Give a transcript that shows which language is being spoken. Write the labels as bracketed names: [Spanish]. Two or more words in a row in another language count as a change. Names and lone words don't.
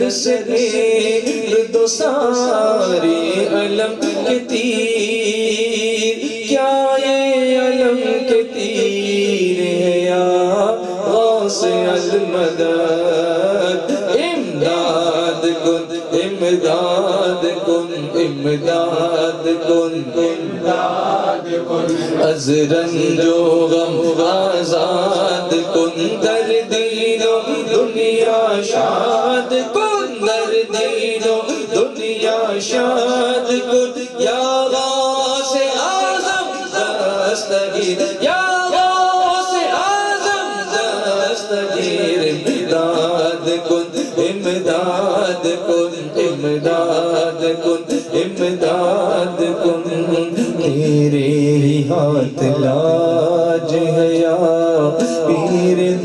[Urdu] سے پھیر دو سارے علم کے تیر، کیا یہ علم کے تیر ہے یا غوث المدد، [Persian] امداد کن امداد کن امداد کن امداد کن، از رنج و غم آزاد کن، در دین و دنیا شاد کن، در دین و دنیا شاد کن، یا غوث اعظم دستگیر، یا غوث اعظم دستگیر، امداد کن امداد کن امداد کن امداد کن، [Urdu] تیرے ہی ہاتھ لاج ہے یا پیر